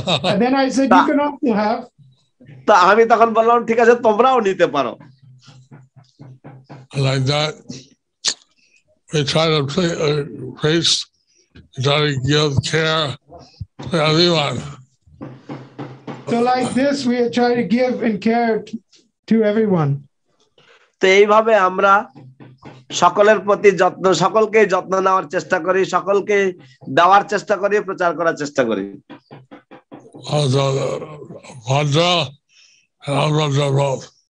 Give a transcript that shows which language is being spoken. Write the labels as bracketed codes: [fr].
[en] And then I said, you can also have. [bn] তা আমি তখন বললাম, ঠিক আছে, তোমরাও নিতে পারো। [en] Like that, we try to preach, try to give care to everyone. So like this, we try to give and care to everyone. [bn] তো এইভাবে আমরা সকলের প্রতি যত্ন, সকলকে যত্ন নেওয়ার চেষ্টা করি, সকলকে দেওয়ার চেষ্টা করি, প্রচার করার চেষ্টা করি। [en] Also, Bhadra and Abhadra both.